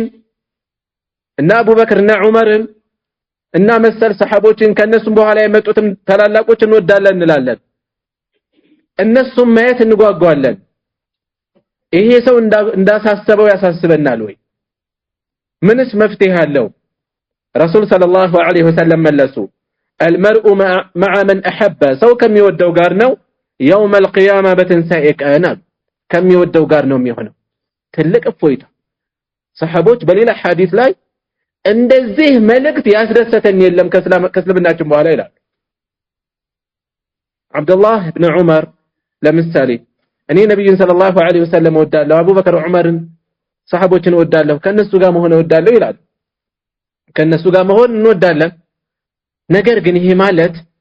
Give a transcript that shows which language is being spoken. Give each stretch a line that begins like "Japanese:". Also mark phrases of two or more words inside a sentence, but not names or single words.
Amharic: እና አቡበክርና ዑመርን እና መሰል ሰሃቦችን ከነሱም በኋላ የመጡትም ታላላቆች እንወዳለን እንላለን እነሱም ማየት እንጓጓለን ይሄ ሰው እንዳሳሰበው ያሳስበናል ወይ ምንስ መፍትሄ አለው ረሱል
Arabic: صلى الله عليه وسلم
Amharic: መለሱ
Arabic: المرء مع من احب
Amharic: ሰው ከሚወደው ጋር ነው
Arabic: يوم القيامه
Amharic: በትንሳኤ ቀን ከሚወደው ጋር ነው የሚሆነው ትልቅ እፎይታ ሰሃቦች በሌላ ሐዲስ ላይ እንደዚህ መልእክት ያስደሰተን የለም ከእስልምናችን በኋላ ይላል አብዱላህ ኢብኑ ዑመር ለምሳሌ እኔ ነብዩን
Arabic: صلى الله عليه وسلم
Amharic: ወዳለሁ አቡበከር ዑመርን ሰሃቦችን ወዳለሁ ከነሱ ጋር መሆን ወዳለሁ ይላል ከነሱ ጋር መሆን እንወዳለን ነገር ግን ይሄ ማለት